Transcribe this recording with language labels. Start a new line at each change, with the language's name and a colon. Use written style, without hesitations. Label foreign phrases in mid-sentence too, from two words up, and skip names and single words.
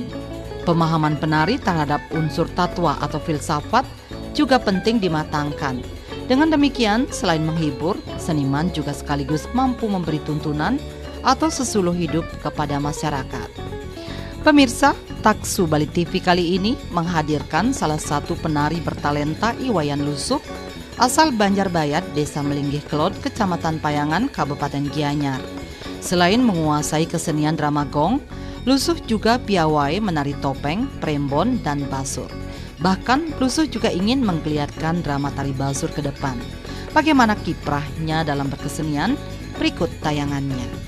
Indonesian: Pemahaman penari terhadap unsur tatwa atau filsafat juga penting dimatangkan. Dengan demikian, selain menghibur, seniman juga sekaligus mampu memberi tuntunan atau sesuluh hidup kepada masyarakat. Pemirsa, Taksu Bali TV kali ini menghadirkan salah satu penari bertalenta Iwayan Lusuh asal Banjarbayat, Desa Melinggih Kelot, Kecamatan Payangan, Kabupaten Gianyar. Selain menguasai kesenian drama gong, Lusuh juga piawai menari topeng, prembon, dan basur. Bahkan Lusuh juga ingin menggeliatkan drama tari basur ke depan. Bagaimana kiprahnya dalam berkesenian? Berikut tayangannya.